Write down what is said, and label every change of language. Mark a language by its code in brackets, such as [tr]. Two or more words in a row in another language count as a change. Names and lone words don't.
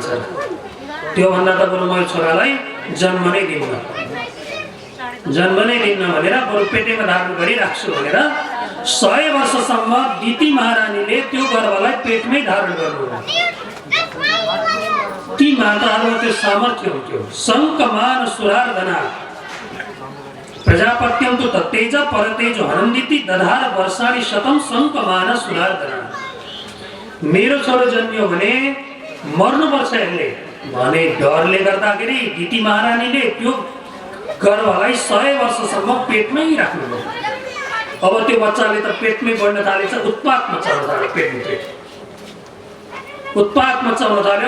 [ne] त्यो भन्दा त बरु म छोरालाई जन्म नै दिन्न भनेर बरु पेटेमा धारण गरिराख्छु भनेर 100 वर्षसम्म दिति महारानीले त्यो गर्भलाई पेटमै धारण गर्नुभयो। ती माताहरूको त्यो सामर्थ्य हुन्थ्यो। [sa] शङ्कमान सुरार्धना प्रजापत्यं तु तत्तेज परतेज हनन्दिति दधार वर्षाणि शतं शङ्कमान सुरार्धना। [ne] मेरो छोरो जन्मियो भने मर्नुपर्छ यसले भने डरले गर्दाखेरि दिति महारानीले त्यो गर्भलाई 100 वर्षसम्म पेटमै राख्नुभयो। अब त्यो बच्चाले त पेटमै बढ्न थालेछ, उत्पात मचाउन थाल्यो, पेटभित्र उत्पात मचाउन थाल्यो।